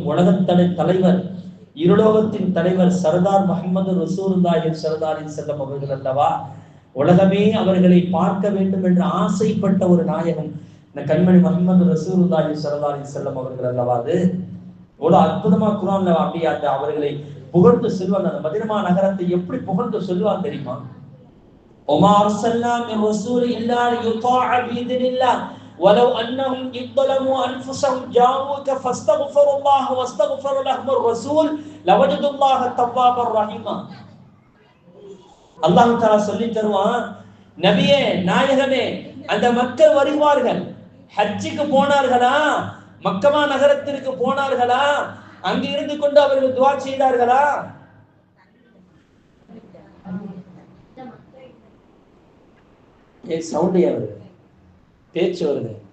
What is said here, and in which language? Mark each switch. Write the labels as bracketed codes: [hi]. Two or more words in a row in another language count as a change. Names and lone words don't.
[ta] உலகத்தலை தலைவர், இருலோகத்தின் தலைவர் சர்தார் முஹம்மது [ar] رسول الله صلى الله عليه وسلم [ta] அவர்கள் அல்லவா, உலகமே அவர்களை பார்க்க வேண்டும் என்று ஆசைப்பட்ட ஒரு நாயகம் இந்த கண்மணி முஹம்மது [ar] رسول الله صلى الله عليه وسلم [ta] அவர்கள் அல்லவா. அது எவ்வளவு அற்புதமா குர்ஆன்ல அப்படியே அந்த அவர்களை புகழ்ந்து சொல்வாங்க. அந்த மதீனா நகரத்தை எப்படி புகழ்ந்து சொல்வாங்க தெரியுமா? [ar] وما أرسلنا من رسول إلا ليطاع بإذن الله ولو أنهم إذ ظلموا أنفسهم جاءوك فاستغفروا الله واستغفر لهم الرسول لوجدوا الله توابا رحيما. [ta] அல்லாஹ் தஆலா சொல்லி தருவான், நபியே நாயகமே, அந்த மக்கள் வருவார்கள், ஹஜ்ஜுக்கு போனார்களா, மக்கமா நகரத்திற்கு போனார்களா, அங்கு இருந்து கொண்டு அவர்கள் துஆ செய்தார்களா? சவுண்ட் வருது, பேச்சு வருது.